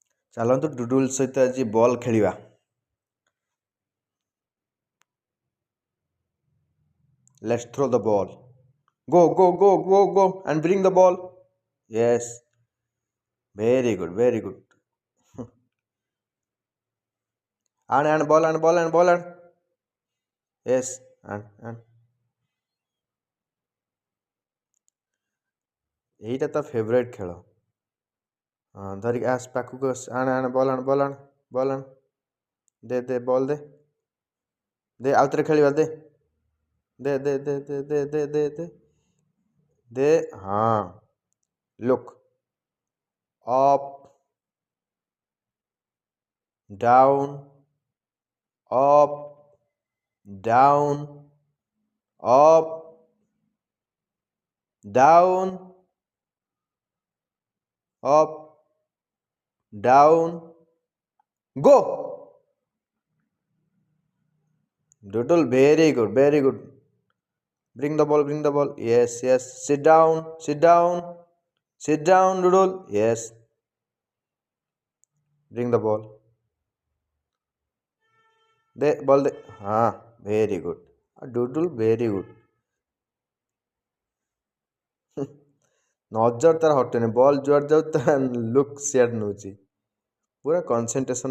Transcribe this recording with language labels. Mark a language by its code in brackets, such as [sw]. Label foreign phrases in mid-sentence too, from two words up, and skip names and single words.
[or] ଚାଲନ୍ତୁ ଡୁଡୁଲ ସହିତ ଆଜି ବଲ୍ ଖେଳିବା। [en] Let's throw the ball. Go, go, go, go, go and bring the ball. Yes. Very good, very good. And ball and ball and ball and. Yes. And. [or] এইটা ତ ଫେଭରାଇଟ୍ ଖେଳ। ହଁ ଧରିକି ଆସ ପାଖକୁ ଆସ ଆଣ ବଲ୍ ଆଣ ବଲ୍ ଆଣ ବଲ୍ ଆଣ ଦେ ବଲ୍ ଦେ ଆଉଥରେ ଖେଳିବା ଦେ ଦେ ଦେ ଦେ ଦେ ଦେ ଦେ ଦେ ଦେ ଦେ ହଁ [en] look up down up down up down up, down, go. Doodle, very good, very good. Bring the ball, bring the ball. Yes, yes. Sit down, sit down, sit down, Doodle. Yes. Bring the ball. The ball. Very good. Doodle, very good. [or] ନଜର ତାର ହଟେନି ବଲ୍ ଯୁଆଡେ ଯାଉ ତା ଲୁକ୍ ସିଆଡେ ନଉଛି ପୁରା କନସେନ୍ଟ୍ରେସନ